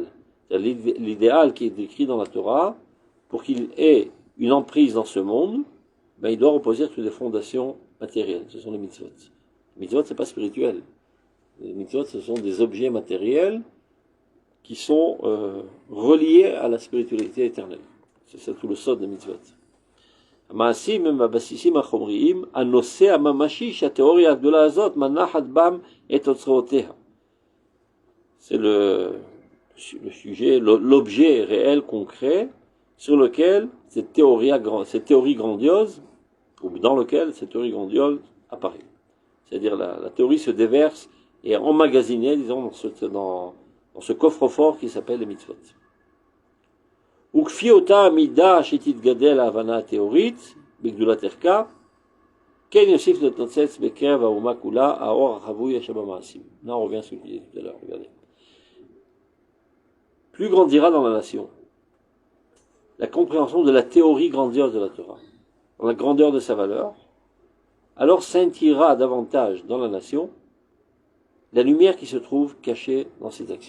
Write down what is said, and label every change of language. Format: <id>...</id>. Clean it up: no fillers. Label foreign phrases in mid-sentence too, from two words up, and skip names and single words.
<fr>L'idéal qui est décrit dans la Torah, pour qu'il ait une emprise dans ce monde, ben, il doit reposer sur des fondations matérielles. Ce sont les mitzvot. Les mitzvot, c'est pas spirituel. Les mitzvot, ce sont des objets matériels qui sont reliés à la spiritualité éternelle. C'est ça tout le sod des mitzvot.</fr> <he>המעשים הם הבסיסים החומריים, הנושא הממשי שהתיאוריה הגדולה הזאת מנחת בם את אוצרותיה.</he> <fr>C'est le sujet, l'objet réel, concret, sur lequel cette théorie grandiose, ou dans lequel cette théorie grandiose apparaît. C'est-à-dire la théorie se déverse et est emmagasinée, disons, dans ce coffre-fort qui s'appelle les mitzvot.</fr> <he>וכפי אותה המידה שתתגדל ההבנה התיאורית בגדולת ערכה, כן יוסיף להתנוצץ בקרב האומה כולה האור החבוי יש במעשים.</he> <fr>Là on revient à ce que je disais tout à l'heure, regardez. Plus grandira dans la nation la compréhension de la théorie grandiose de la Torah, dans la grandeur de sa valeur, alors scintillera davantage dans la nation la lumière qui se trouve cachée dans ses actions.</fr>